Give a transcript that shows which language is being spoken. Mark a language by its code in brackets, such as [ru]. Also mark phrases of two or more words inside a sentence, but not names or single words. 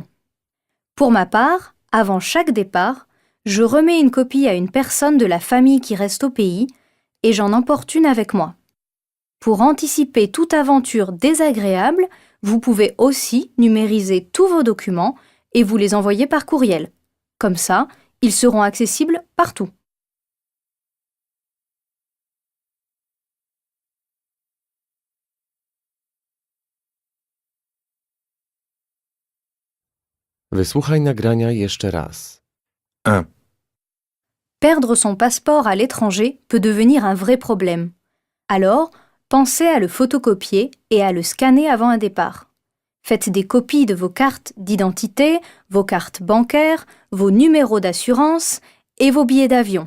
[fr] Pour ma part, avant chaque départ, je remets une copie à une personne de la famille qui reste au pays et j'en emporte une avec moi. Pour anticiper toute aventure désagréable, vous pouvez aussi numériser tous vos documents et vous les envoyer par courriel. Comme ça, ils seront accessibles partout. [pl] Wysłuchaj nagrania jeszcze raz. 1. [fr] Perdre son passeport à l'étranger peut devenir un vrai problème. Alors, pensez à le photocopier et à le scanner avant un départ. Faites des copies de vos cartes d'identité, vos cartes bancaires, vos numéros d'assurance et vos billets d'avion.